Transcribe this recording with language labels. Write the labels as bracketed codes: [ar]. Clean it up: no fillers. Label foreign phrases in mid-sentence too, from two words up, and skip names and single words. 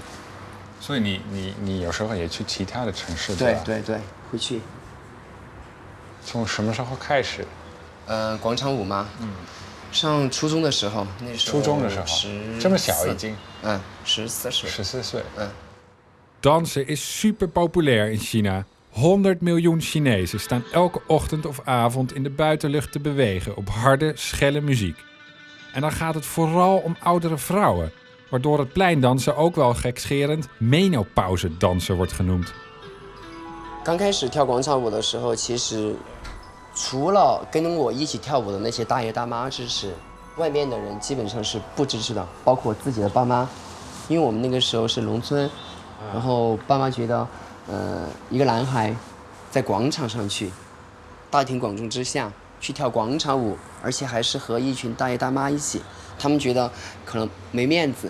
[zh] 所以你有时候也去其他的城市对吧？对对，会去。从什么时候开始？广场舞吗？上初中的时候，那时候初中的时候，这么小已经？14岁。 14岁。 [nl] Dansen is super populair in China. 100 miljoen Chinezen staan elke ochtend of avond in de buitenlucht te bewegen op harde, schelle muziek. En dan gaat het vooral om oudere vrouwen, waardoor het pleindansen ook wel gekscherend menopauzedansen wordt genoemd. [zh] 刚开始跳广场舞的时候，其实除了跟我一起跳舞的那些大爷大妈支持，外面的人基本上是不支持的，包括我自己的爸妈，因为我们那个时候是农村。然后爸妈觉得，一个男孩在广场上去，大庭广众之下去跳广场舞，而且还是和一群大爷大妈一起，他们觉得可能没面子。